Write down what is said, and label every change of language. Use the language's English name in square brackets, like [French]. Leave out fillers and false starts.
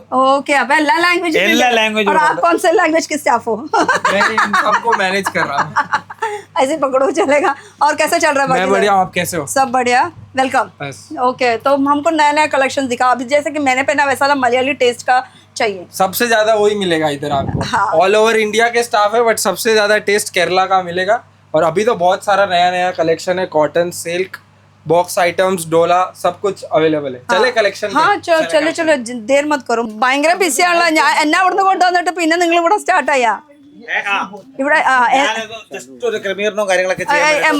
[Hindi] Okay, अब [Malayalam] എല്ലാ [Hindi] language. और आप कौन से लैंग्वेज के स्टाफ हो? मैं इन सबको मैनेज कर रहा हूँ. ऐसे पकड़ो चलेगा. और कैसा चल रहा है? मैं बढ़िया, आप कैसे हो? सब बढ़िया, वेलकम. ओके, तो हमको नया कलेक्शन दिखा. अभी जैसे कि मैंने पहना वैसा मलयाली टेस्ट का चाहिए. सबसे ज्यादा वही मिलेगा इधर आपको. हाँ. ऑल ओवर इंडिया के स्टाफ है, बट सबसे ज्यादा टेस्ट केरला का मिलेगा. और अभी तो बहुत सारा नया कलेक्शन है. कॉटन, सिल्क, बॉक्स आइटम्स, डोला, सब कुछ अवेलेबल है. चले कलेक्शन. हाँ, चलो देर मत करो. [Malayalam] ഭയങ്കര ബിസിയാണല്ലോ. ഞാൻ എന്നെ അവിടുന്ന് കൊണ്ടുവന്നിട്ട് പിന്നെ നിങ്ങൾ ഇവിടെ സ്റ്റാർട്ട് ആയാ. ഇവിടെ ഒരു ക്രമീകരണവും കാര്യങ്ങളൊക്കെ ചെയ്യാൻ.